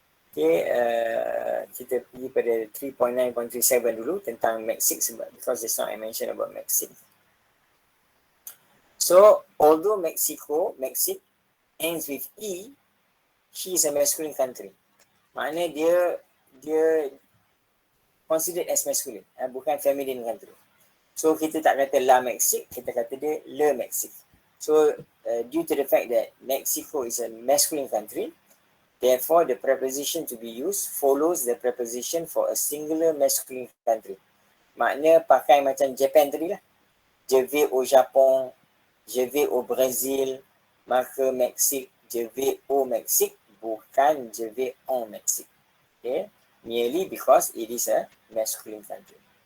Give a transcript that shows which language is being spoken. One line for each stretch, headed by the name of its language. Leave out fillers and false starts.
Malay: Okay, kita pergi pada 3.9.37 dulu tentang Mexico sebab
English: because just now I mentioned about Mexico. So, although Mexico ends with E, she is a masculine country.
Malay: Maknanya dia
English: considered as masculine,
Malay: bukan
English: feminine country.
Malay: So, kita tak kata La Mexique, kita kata dia Le Mexique.
English: So, due to the fact that Mexico is a masculine country, therefore, the preposition to be used follows the preposition for a singular masculine country.
Malay: Maknanya pakai macam Japan tadi lah.
French: Je vais au Japon, je vais au Brésil, maka Mexique, je vais au Mexique, bukan je vais en Mexique. Okay?
English: Merely because it is a masculine country.